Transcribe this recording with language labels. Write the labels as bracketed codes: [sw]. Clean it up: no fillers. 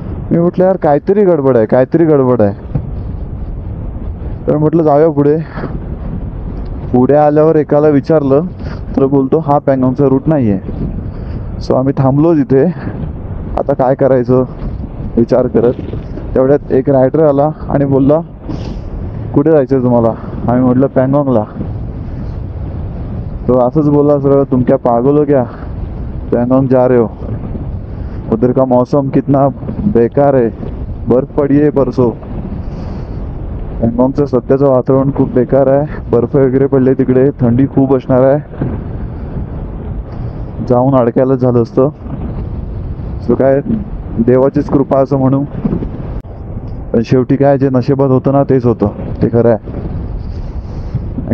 [mr] मी म्हटलं यार काहीतरी गडबड आहे. तर म्हटलं जाऊया पुढे आल्यावर एकाला विचारलं तर बोलतो हा पँगॉंगचा रूट नाही आहे. सो आम्ही थांबलो तिथे. आता काय करायचं विचार करत, तेवढ्यात एक रायडर आला आणि बोलला कुठे जायचं तुम्हाला? आम्ही म्हटलं पँगॉंगला. तो असंच बोलला सरळ, [hi] तुम क्या पागल हो क्या, पँगॉंग जा रहे हो? उधर का मौसम कितना बेकार है, बर्फ पड़ी है परसों. [mr] पॅंगॉंगचं सध्याचं वातावरण खूप बेकार आहे. बर्फ वगैरे पडले तिकडे, थंडी खूप असणार आहे. जाऊन अडकायलाच झालं असतं. सो काय देवाचीच कृपा असं म्हणू. पण शेवटी काय जे नशिबात होतं ना तेच होतं, ते खरं आहे.